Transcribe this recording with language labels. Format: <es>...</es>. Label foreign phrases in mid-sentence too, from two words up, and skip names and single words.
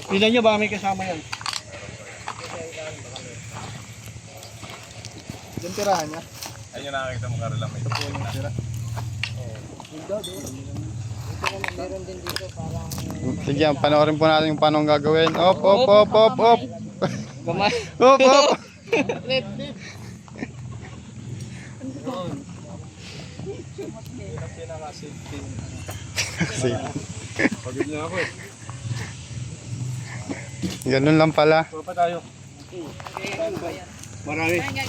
<tl>Ilan nyo ba may kasama yan? Yung tirahan niya. Sige, panoorin po natin yung paano gagawin. Op, op, op, op, op. Kamay. Op, op. Kasi, Pagod na ako eh. ganun lang pala. Puro pa tayo. Marami.</tl>